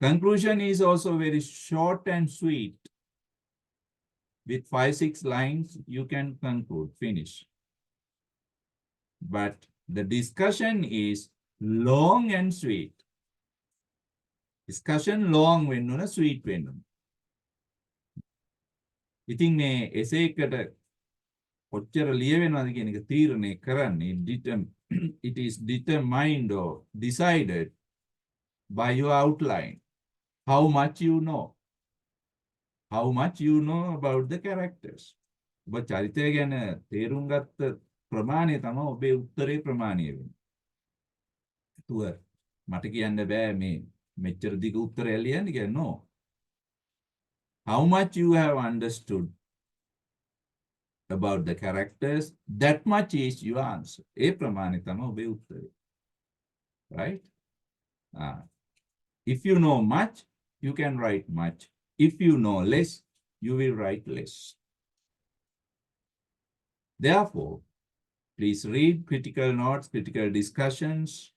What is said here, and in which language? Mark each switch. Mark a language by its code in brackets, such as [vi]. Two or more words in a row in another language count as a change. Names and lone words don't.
[en] Conclusion is also very short and sweet. With 5-6 lines, you can conclude, finish. But the discussion is long and sweet. Discussion long [si] වෙන්න sweet වෙන්න. ඉතින් මේ essay එකට කොච්චර ලියවෙනවද කියන එක තීරණය කරන්නේ [en] it is determined or decided by your outline. How much you know. How much you know about the characters. [si] ඔබ චරිතය ගැන තේරුම් ගත්ත ප්‍රමාණය තමයි ඔබේ උත්තරේ ප්‍රමාණය වෙන්නේ. තුව මට කියන්න බෑ මේ මෙච්චර දිග උත්තරය ලියන්න කියලා. [en] No. How much you have understood about the characters, that much is your answer. [si] ඒ ප්‍රමාණය තමයි ඔබේ උත්තරේ. [en] Right? If you know much, you can write much. If you know less, you will write less. Therefore, please read critical notes, critical discussions.